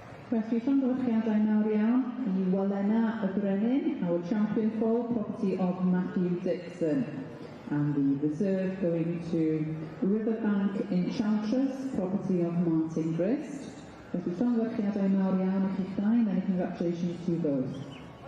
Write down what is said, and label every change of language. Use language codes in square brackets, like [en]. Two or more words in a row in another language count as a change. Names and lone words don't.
[cy] Felly, llongyfarchiadau mawr iawn I Walena y Brenin, [en] our champion foal, property of Matthew Dixon. And the reserve going to Riverbank Enchantress, property of Martin Grist. [cy] Felly, llongyfarchiadau mawr iawn I chi llai, [en] many congratulations to both.